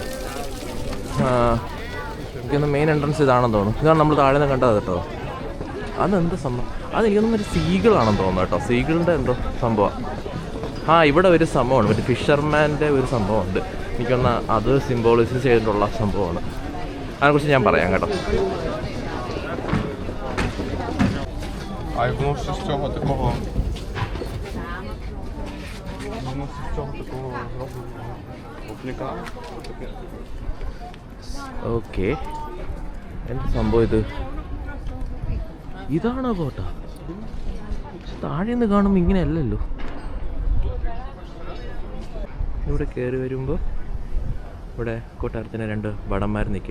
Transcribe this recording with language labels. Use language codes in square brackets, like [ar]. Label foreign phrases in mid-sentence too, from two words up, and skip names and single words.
[ml] എനിക്കൊന്ന് മെയിൻ എൻട്രൻസ് ഇതാണെന്ന് തോന്നുന്നു. ഇതാണ് നമ്മൾ താഴെ നിന്ന് കണ്ടത് കേട്ടോ. അതെന്താ സംഭവം? അതെനിക്കൊന്നും ഒരു സീഗിളാണെന്ന് തോന്നുന്നു കേട്ടോ. സീഗിളിൻ്റെ എന്തോ സംഭവം. ഇവിടെ ഒരു സംഭവമാണ്, ഒരു ഫിഷർമാൻ്റെ ഒരു സംഭവമുണ്ട്. എനിക്കൊന്ന് അത് സിംബോളൈസ് ചെയ്തിട്ടുള്ള സംഭവമാണ്. അതിനെക്കുറിച്ച് ഞാൻ പറയാം കേട്ടോ. [uk] А воно все з цього такого. Воно з цього такого зроблено. [ml] ഓക്കെ, എന്താ സംഭവം ഇത്? ഇതാണോ കോട്ട? താഴെ നിന്ന് കാണുമ്പോൾ ഇങ്ങനെയല്ലല്ലോ. ഇവിടെ കയറി വരുമ്പോൾ ഇവിടെ കൊട്ടാരത്തിന് 2 ഭടന്മാർ നിൽക്കും.